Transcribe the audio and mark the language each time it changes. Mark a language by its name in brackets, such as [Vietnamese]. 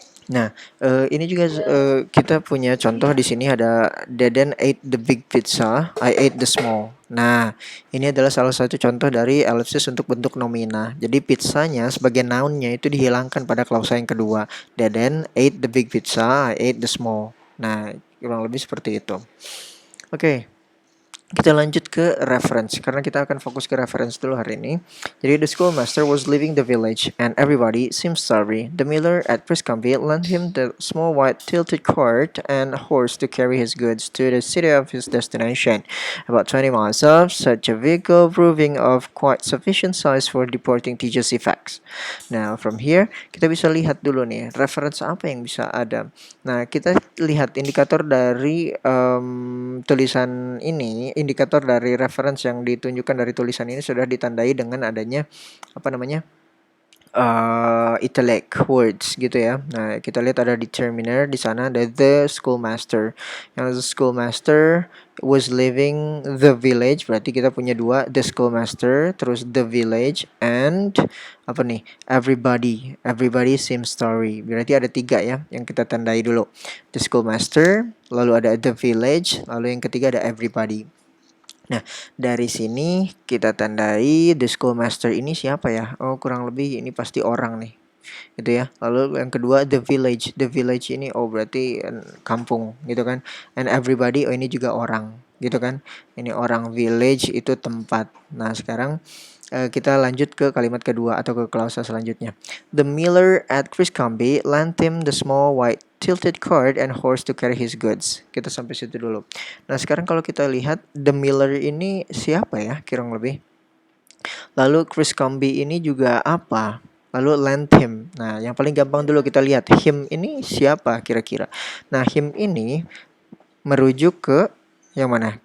[Indonesian] Nah, ini juga kita punya contoh di sini ada [English] Deden ate the big pizza, I ate the small. [Indonesian] Nah, ini adalah salah satu contoh dari ellipsis untuk bentuk nomina. Jadi pizzanya sebagai noun-nya itu dihilangkan pada klausa yang kedua. [English] Deden ate the big pizza, I ate the small. [Indonesian] Nah, kurang lebih seperti itu. Oke. Kita lanjut ke reference karena kita akan fokus ke reference dulu hari ini. [English] Jadi the schoolmaster was leaving the village and everybody seemed sorry. The miller at Friscambe lent him the small white tilted cart and a horse to carry his goods to the city of his destination. About 20 miles off, such a vehicle proving of quite sufficient size for deporting teacher's effects. Now from here [Indonesian] kita bisa lihat dulu nih reference apa yang bisa ada. Nah, kita lihat indikator dari tulisan ini, indikator dari reference yang ditunjukkan dari tulisan ini sudah ditandai dengan adanya apa namanya? Italic words gitu ya. Nah, kita lihat ada determiner di sana, ada the schoolmaster. [English] Yang the schoolmaster was leaving the village, [Indonesian] berarti kita punya dua, [English] the schoolmaster, terus the village, and apa nih? Everybody. Everybody seems story. [Indonesian] Berarti ada 3 ya yang kita tandai dulu. The schoolmaster, lalu ada the village, lalu yang ketiga ada everybody. Nah, dari sini kita tandai the schoolmaster ini siapa ya? Oh, kurang lebih ini pasti orang nih. gitu ya. Lalu yang kedua the village. The village ini berarti kampung gitu kan. And everybody ini juga orang gitu kan. Ini orang, village itu tempat. Nah, sekarang kita lanjut ke kalimat kedua atau ke klausa selanjutnya. [English] The miller at Criscombe lent him the small white tilted cart and horse to carry his goods. [Indonesian] Kita sampai situ dulu. Nah, sekarang kalau kita lihat the miller ini siapa ya kurang lebih? Lalu Criscombe ini juga apa? Lalu lent him. Nah, yang paling gampang dulu kita lihat him ini siapa kira-kira. Nah, him ini merujuk ke yang mana?